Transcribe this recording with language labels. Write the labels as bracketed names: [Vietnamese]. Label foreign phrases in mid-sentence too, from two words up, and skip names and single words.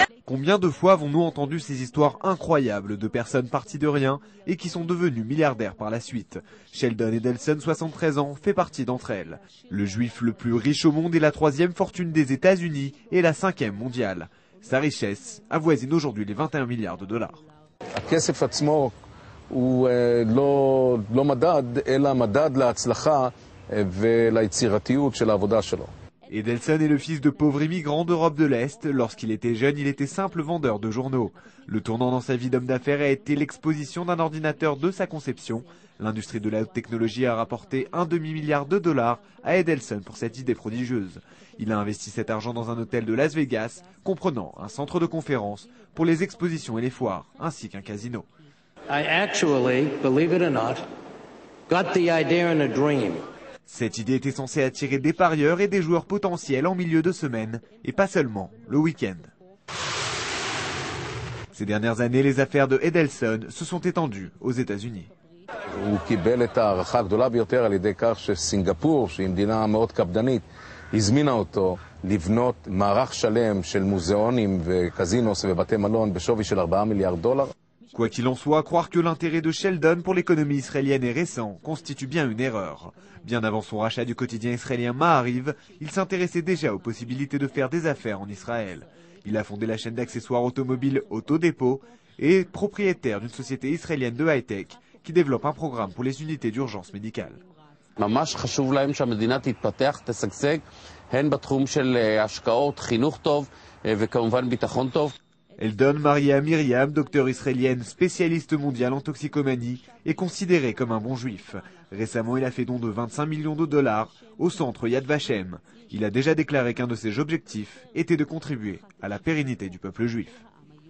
[French] Combien de fois avons-nous entendu ces histoires incroyables de personnes parties de rien et qui sont devenues milliardaires par la suite? Sheldon Adelson, 73 ans, fait partie d'entre elles. Le juif le plus riche au monde est la 3e fortune des États-Unis et la 5e mondiale. Sa richesse avoisine aujourd'hui les 21 milliards de dollars. [Hebrew] הוא לא מדד, אלא מדד להצלחה וליצירתיות של העבודה שלו. [French] Adelson est le fils de pauvres immigrants d'Europe de l'Est. Lorsqu'il était jeune, il était simple vendeur de journaux. Le tournant dans sa vie d'homme d'affaires a été l'exposition d'un ordinateur de sa conception. L'industrie de la haute technologie a rapporté un demi-milliard de dollars à Adelson pour cette idée prodigieuse. Il a investi cet argent dans un hôtel de Las Vegas, comprenant un centre de conférences pour les expositions et les foires, ainsi qu'un casino. [English] I actually, believe it or not, got the idea in a dream. [French] Cette idée était censée attirer des parieurs et des joueurs potentiels en milieu de semaine, et pas seulement le week-end. Ces dernières années, les affaires de Adelson se sont étendues aux États-Unis. [Hebrew] הוא קיבל את הערכה הגדולה ביותר על ידי כך שסינגפור, שהיא מדינה מאוד קפדנית, הזמינה אותו לבנות מערך שלם של מוזיאונים וקזינוס ובתי מלון בשווי של 4 מיליארד דולר. [French] Quoi qu'il en soit, croire que l'intérêt de Sheldon pour l'économie israélienne est récent constitue bien une erreur. Bien avant son rachat du quotidien israélien Maariv, il s'intéressait déjà aux possibilités de faire des affaires en Israël. Il a fondé la chaîne d'accessoires automobiles Autodépôt et est propriétaire d'une société israélienne de high-tech qui développe un programme pour les unités d'urgence médicale. [Hebrew] ממש חשוב להם שהמדינה תתפתח, תשגשג, הן בתחום של השקעות, חינוך טוב וכמובן ביטחון טוב. [French] Eldon, marié à Myriam, docteure israélienne spécialiste mondiale en toxicomanie, est considéré comme un bon juif. Récemment, il a fait don de 25 millions de dollars au centre Yad Vashem. Il a déjà déclaré qu'un de ses objectifs était de contribuer à la pérennité du peuple juif.